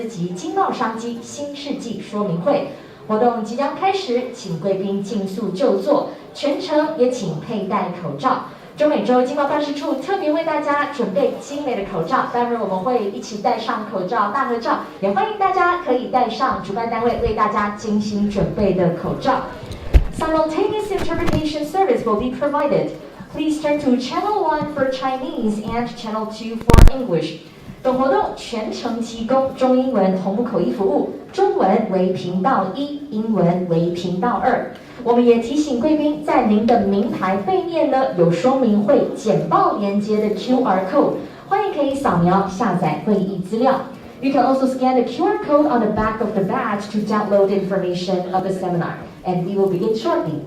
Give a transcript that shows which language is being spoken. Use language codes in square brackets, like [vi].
[zh] 及经贸商机新世纪说明会。活动即将开始，请贵宾尽速就座，全程也请佩戴口罩。中美洲经贸办事处特别为大家准备精美的口罩，待会儿我们会一起戴上口罩大合照，也欢迎大家可以戴上主办单位为大家精心准备的口罩。 [en] Simultaneous interpretation service will be provided. Please turn to Channel 1 for Chinese and Channel 2 for English. [zh] 本活动全程提供中英文同步口译服务，中文为频道1，英文为频道2。我们也提醒贵宾，在您的名牌背面呢有说明会简报连接的 QR code， 欢迎可以扫描下载会议资料。 [en] You can also scan the QR code on the back of the badge to download information of the seminar. And we will begin shortly.